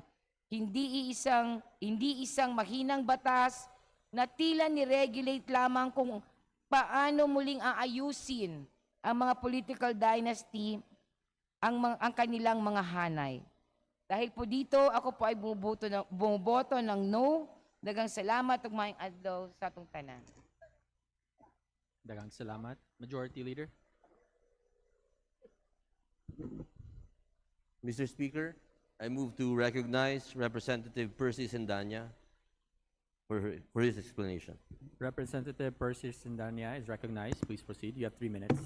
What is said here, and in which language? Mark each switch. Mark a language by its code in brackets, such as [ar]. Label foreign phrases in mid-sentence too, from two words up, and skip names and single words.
[tl] Hindi isang mahinang batas na tila ni-regulate lamang kung paano muling aayusin ang mga [en] political dynasty [tl] ang kanilang mga hanay. Dahil po dito, ako po ay bumuboto ng no. [ceb] Dagang salamat ug maayong adlaw sa atong tanan. Daghang salamat. [en] Majority Leader. Mr. Speaker, I move to recognize Representative Percy Sendanya for his explanation. Representative Percy Sindanya is recognized. Please proceed. You have 3 minutes.